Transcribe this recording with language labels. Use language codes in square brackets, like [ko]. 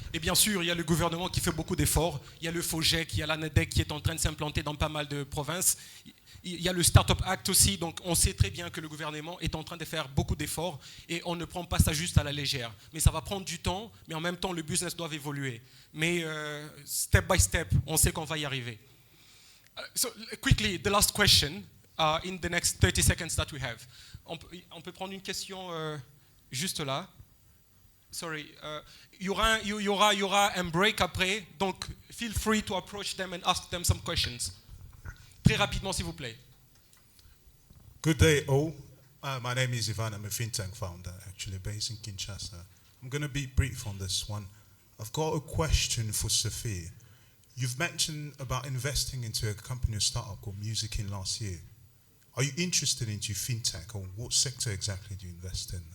[fr] Et bien sûr, il y a le gouvernement qui fait beaucoup d'efforts. Il y a le FOGEC, il y a l'ANEDEC qui est en train de s'implanter dans pas mal de provinces. Il y a le Startup Act aussi, donc on sait très bien que le gouvernement est en train de faire beaucoup d'efforts et on ne prend pas ça juste à la légère. Mais ça va prendre du temps, mais en même temps, le business doit évoluer. Mais [en] step by step, [fr] on sait qu'on va y arriver. [en] So, quickly, the last question, in the next 30 seconds that we have. [fr] On peut prendre une question juste là. [en] Sorry, [fr] il y aura un break après, donc [en] feel free to approach them and ask them some questions. [fr] Très rapidement, s'il vous plaît. [en] Good day, all. My name is Ivan. I'm a fintech founder, actually based in Kinshasa. I'm going to be brief on this one. I've got a question for Safir. You've mentioned about investing into a company or startup called Musicin last year. Are you interested into fintech, or what sector exactly do you invest in?